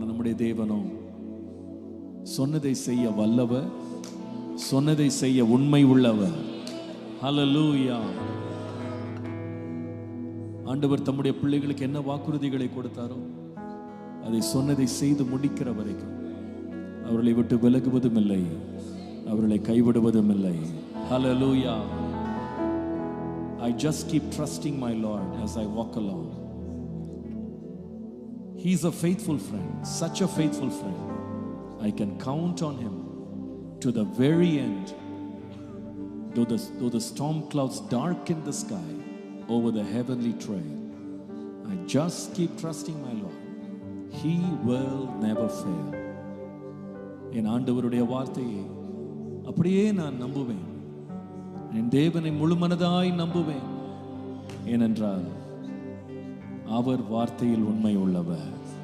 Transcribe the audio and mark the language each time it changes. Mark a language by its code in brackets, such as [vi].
[ta] நம்முடைய தேவனோ சொன்னதை செய்ய வல்லவர், சொன்னதை செய்ய உண்மை உள்ளவர். ஹல்லேலூயா! ஆண்டவர் தம்முடைய பிள்ளைகளுக்கு என்ன வாக்குறுதிகளை கொடுத்தாரோ அதை சொன்னதை செய்து முடிக்கிற வரைக்கும் அவர்களை விட்டு விலகுவதும் இல்லை, அவர்களை கைவிடுவதும் இல்லை. [en] Hallelujah! I just keep trusting my Lord as I walk along. He is a faithful friend, such a faithful friend. I can count on him to the very end. Though the storm clouds darken the sky over the heavenly trail, I just keep trusting my Lord. He will never fail. [ta] என் ஆண்டவருடைய வார்த்தையை அப்படியே நான் நம்புவேன். என் தேவனை முழுமனதாய் நம்புவேன். ஏனென்றால் அவர் வார்த்தையில் உண்மை உள்ளவர்.